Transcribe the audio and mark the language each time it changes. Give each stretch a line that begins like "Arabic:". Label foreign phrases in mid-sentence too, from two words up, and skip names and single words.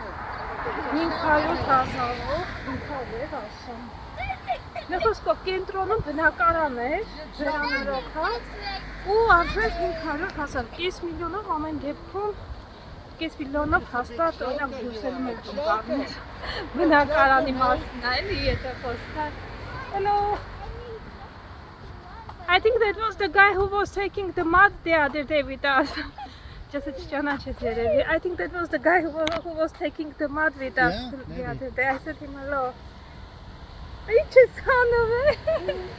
Armenian: 500,000 ասում։ Մի խոսքով կենտրոնում բնակարան էր, վերանորոգած, ու արժեր 500,000, 5 միլիոնով ամեն դեպքում, 5 միլիոնով հաստատ օրինակ բյուսելու մեկ կամպարներ, բնակարանի մասին է, էլի եթե խոսքա։ Hello.
English: I think that was the guy who was taking the mud the other day with us. Just I think that was the guy who was taking the mud with us the other day. I said him hello.
Turkish: Ay, sana be.